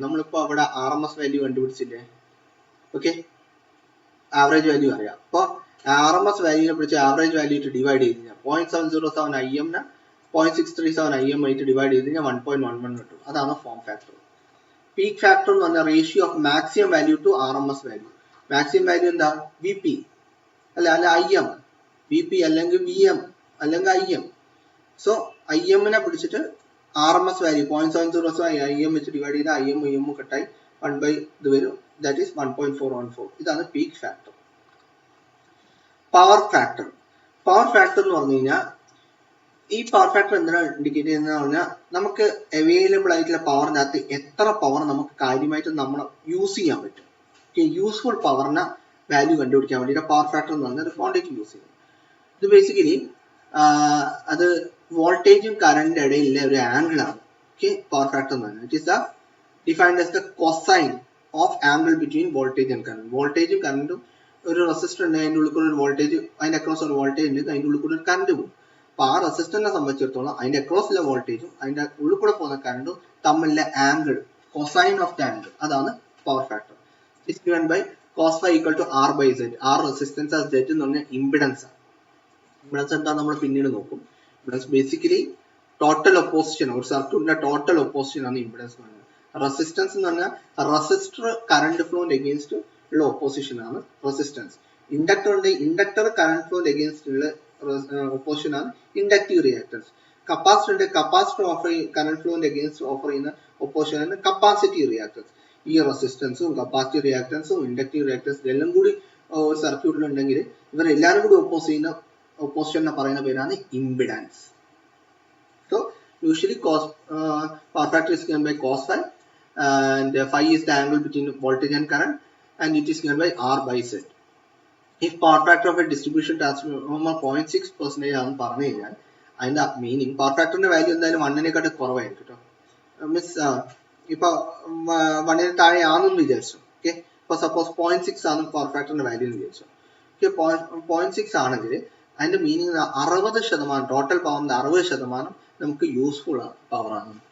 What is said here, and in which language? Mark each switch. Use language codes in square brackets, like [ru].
[ml] നമ്മളിപ്പോ അവിടെ RMS value കണ്ടുപിടിച്ചില്ലേ? Okay, average value അറിയാം. അപ്പൊ RMS വാല്യൂനെ പിടിച്ച് ആവറേജ് വാല്യൂ ഡിവൈഡ് ചെയ്ത് കഴിഞ്ഞാൽ 0.707 IM നെ 0.637 IM ആയിട്ട് ഡിവൈഡ് ചെയ്ത് കഴിഞ്ഞാൽ 1.11 കിട്ടും. അതാണ് ഫോം ഫാക്ടർ. പീക്ക് ഫാക്ടർ എന്ന് പറഞ്ഞാൽ [en] Ratio of maximum value to RMS value. [ml] Maximum value എന്താ? VP അല്ല IM. VP അല്ലെങ്കിൽ VM അല്ലെങ്കിൽ IM. സോ IM നെ പിടിച്ചിട്ട് RMS വാല്യൂ 0.707 IM വെച്ച് ഡിവൈഡ് ചെയ്താൽ IM കട്ടായി 1 ഇത് വരും, ദാറ്റ് ഈസ് 1.414. ഇതാണ് peak factor. Power factor. Power factor എന്ന് പറഞ്ഞു കഴിഞ്ഞാൽ ഈ പവർ ഫാക്ടർ എന്തിനാണ് ഇൻഡിക്കേറ്റ് ചെയ്യുന്നത് പറഞ്ഞാൽ, നമുക്ക് അവൈലബിൾ ആയിട്ടുള്ള പവറിനകത്ത് എത്ര പവർ നമുക്ക് കാര്യമായിട്ട് നമ്മൾ യൂസ് ചെയ്യാൻ പറ്റും. യൂസ്ഫുൾ പവറിനെ വാല്യൂ കണ്ടുപിടിക്കാൻ വേണ്ടിയിട്ട് പവർ ഫാക്ടർ എന്ന് പറഞ്ഞാൽ ഒരു ക്വാണ്ടിറ്റി യൂസ് ചെയ്യും. ഇത് ബേസിക്കലി അത് വോൾട്ടേജും കറണ്ടിന്റെ ഇടയിലെ ഒരു ആംഗിൾ ആണ്. ഓക്കെ, പവർ ഫാക്ടർ എന്ന് പറഞ്ഞാൽ [en] It is defined as the cosine of angle between voltage and current. [ml] വോൾട്ടേജും കറണ്ടും ഒരു റെസിസ്റ്റർ ഉണ്ട്, അതിന്റെ ഉള്ളിൽ കൂടെ ഒരു വോൾട്ടേജ്, അതിന്റെ അക്രോസ് ഒരു വോൾട്ടേജ് ഉണ്ട്, അതിന്റെ ഉള്ളിൽ കൂടെ ഒരു കറണ്ട് പോകും. അപ്പൊ ആ റെസിസ്റ്ററിനെ സംബന്ധിച്ചിടത്തോളം അതിന്റെ അക്രോസിലെ വോൾട്ടേജും അതിന്റെ ഉള്ളിൽ കൂടെ പോകുന്ന കറണ്ടും തമ്മിലെ angle, cosine of the angle, അതാണ് power factor. [en] It's given by cos phi equal to R/Z. [ml] R resistance Z എന്ന് പറഞ്ഞാൽ ഇമ്പിഡൻസ് ആണ്. ഇമ്പിഡൻസ് എന്താ നമ്മൾ പിന്നീട് നോക്കും. ഇമ്പിഡൻസ് ബേസിക്കലി ടോട്ടൽ ഒപ്പോസിഷൻ, ഒരു സർക്യൂട്ടിന്റെ ടോട്ടൽ ഒപ്പോസിഷൻ ആണ് ഇമ്പിഡൻസ് എന്ന് പറഞ്ഞാൽ. റെസിസ്റ്റൻസ് എന്ന് പറഞ്ഞാൽ റെസിസ്റ്റർ കറണ്ട് ഫ്ലോന്റെ എഗെയിൻസ്റ്റ് ഉള്ള ഒപ്പോസിഷൻ ആണ് റെസിസ്റ്റൻസ്. ഇൻഡക്ടർ കറണ്ട് ഫ്ലോന്റെ എഗെയിൻസ്റ്റ് ഉള്ള ഒപ്പോസിഷൻ ആണ് inductive reactance. Capacitor offer current ഫ്ലോന്റെ against offer ചെയ്യുന്ന ഒപ്പോസിഷൻ കപ്പാസിറ്റി റിയാക്ടൻസ്. ഈ റെസിസ്റ്റൻസും കപ്പാസിറ്റി റിയാക്ടൻസും ഇൻഡക്റ്റീവ് റിയാക്ടൻസ് ഇതെല്ലാം കൂടി സർക്യൂട്ടിൽ ഉണ്ടെങ്കിൽ ഇവരെല്ലാവരും കൂടി ഒപ്പോസിഷനെ പറയുന്ന പേരാണ് impedance. [en] So usually power factor is given by cos phi, and phi is the angle between voltage and current, and it is given by R by Z. If power factor of a distribution transformer [ml] 0.6% ആണെന്ന് പറഞ്ഞു കഴിഞ്ഞാൽ അതിന്റെ meaning power ഫാക്ടറിന്റെ value എന്തായാലും 1-നേക്കാട്ട് കുറവായിരിക്കും കേട്ടോ. Means ഇപ്പൊ 1-ന് താഴെ ആണെന്ന് വിചാരിച്ചു. ഓക്കെ, ഇപ്പൊ സപ്പോസ് 0.6 ആണ് പവർ ഫാക്ടറിന്റെ വാല്യൂ എന്ന് വിചാരിച്ചു. ഓക്കെ, 0.6 ആണെങ്കിൽ അതിന്റെ മീനിങ് 60%, ടോട്ടൽ പവറിന്റെ 60% നമുക്ക് യൂസ്ഫുൾ പവർ ആണ്.